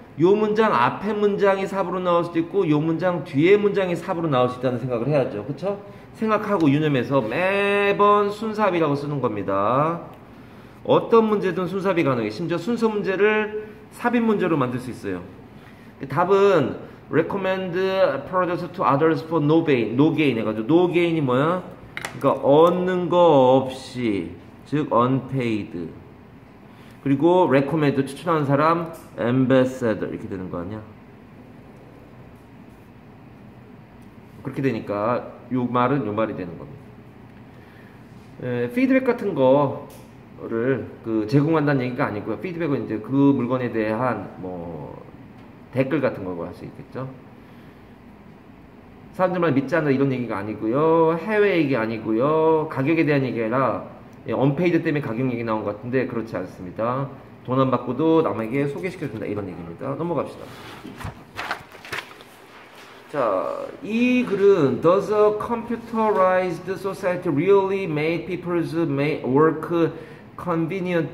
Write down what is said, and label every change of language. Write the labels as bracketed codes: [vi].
[ko] 요 문장 앞에 문장이 삽으로 나올 수도 있고 요 문장 뒤에 문장이 삽으로 나올 수 있다는 생각을 해야죠. 그쵸? 생각하고 유념해서 매번 순삽이라고 쓰는 겁니다. 어떤 문제든 순삽이 가능해. 심지어 순서 문제를 삽입 문제로 만들 수 있어요. [en] 답은 recommend products to others for no gain, no gain 해가지고 no gain이 뭐야? [ko] 그러니까 얻는 거 없이 즉 unpaid 그리고 recommend 추천하는 사람 ambassador 이렇게 되는 거 아니야? 그렇게 되니까 요 말은 요 말이 되는 겁니다. 피드백 같은 거를 제공한다는 얘기가 아니고요. 피드백은 이제 그 물건에 대한 뭐 댓글 같은 거고 할 수 있겠죠. 사람들만 믿지 않는다 이런 얘기가 아니고요. 해외 얘기 아니고요. 가격에 대한 얘기가 아니라 언페이드 때문에 가격 얘기 나온 것 같은데 그렇지 않습니다. 돈 안 받고도 남에게 소개시켜준다 이런 얘기입니다. 넘어갑시다. 자, 이 글은 [en] Does a computerized society really make people's work convenient?